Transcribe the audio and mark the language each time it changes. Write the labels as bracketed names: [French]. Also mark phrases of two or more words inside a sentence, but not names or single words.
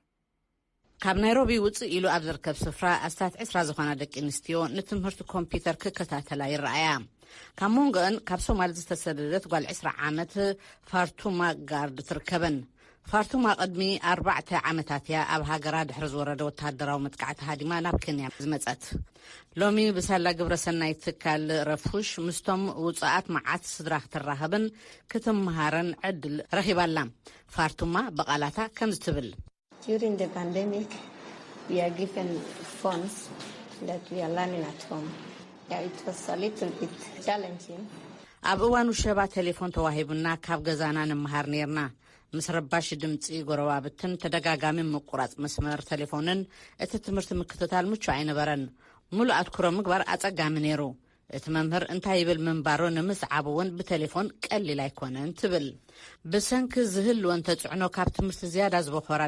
[Tigrinya] ካብ ናይሮቢ ውፅእ ኢሉ ኣብ ዝርከብ ስፍራ ኣስታት 20 ዝኾና ደቂ ኣንስትዮ ንትምህርቲ ኮምፒተር ክከታተላ ይረኣያ ካብ ሞንጎአን ካብ ሶማሊ ዝተሰደደት ጓል 20 ዓመት ፋርቱማ ጋርድ ትርከበን ፋርቱማ ቅድሚ 4 ዓመታት እያ ኣብ ሃገራ ድሕሪ ዝወረደ ወተሃደራዊ መጥቃዕቲ ሃዲማ ናብ ኬንያ ዝመፀት ሎሚ ብሳላ ግብረ ሰናይ ትካል ረፉሽ ምስቶም ውፅኣት መዓት ስድራ ክትራኸብን ክትመሃረን ዕድል ረኺባላ ፋርቱማ በቃላታ ከም ዝትብል [English] During the pandemic, we are given phones that we are learning at home. Yeah, it was a little bit challenging. [Tigrinya] ኣብ እዋኑ ሸባ ቴሌፎን ተዋሂቡና ካብ ገዛና ንምሃር ነርና ምስ ረባሽ ድምፂ ጎረባብትን ተደጋጋሚ ምቁራጽ መስመር ቴሌፎንን እቲ ትምህርቲ ምክትታል ምቹ ኣይነበረን ሙሉእ ኣትኩሮ ምግባር ኣጸጋሚ ነይሩ እቲ መምህር እንታይ ይብል ምንባሮ ንምስዓብ እውን ብቴሌፎን ቀሊል ኣይኮነን ትብል ብሰንኪ ዝህልወን ተጽዕኖ ካብ ትምህርቲ ዝያዳ ዝበኾራ